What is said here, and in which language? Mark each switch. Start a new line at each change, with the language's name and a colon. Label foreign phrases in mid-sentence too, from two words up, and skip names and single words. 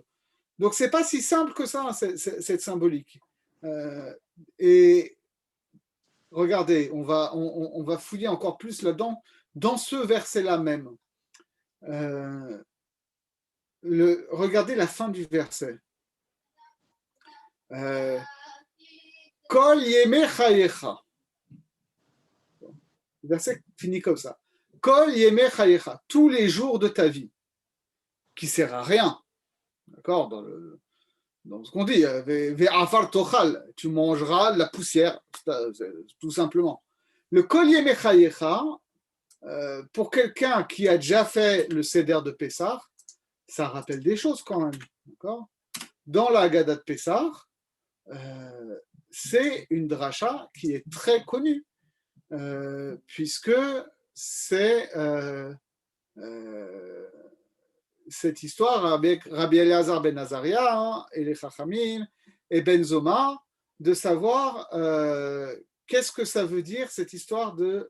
French: Donc c'est pas si simple que ça, cette symbolique. Et regardez, on va fouiller encore plus là-dedans, dans ce verset-là même. Regardez la fin du verset.
Hebrew: כל ימי חייך.
French: Le verset finit comme ça.
Hebrew: כל ימי חייך,
French: tous les jours de ta vie, qui sert à rien. D'accord, dans ce qu'on dit,
Hebrew: ועפר תאכל,
French: tu mangeras la poussière, tout simplement.
Hebrew: Le כל ימי חייך,
French: pour quelqu'un qui a déjà fait le Seder de Pessah, ça rappelle des choses quand même. D'accord, dans la Haggadah de Pessah, c'est une dracha qui est très connue, puisque c'est cette histoire avec Rabbi Elazar ben Azaria et les Chachamim et Ben Zoma, de savoir qu'est-ce que ça veut dire cette histoire de...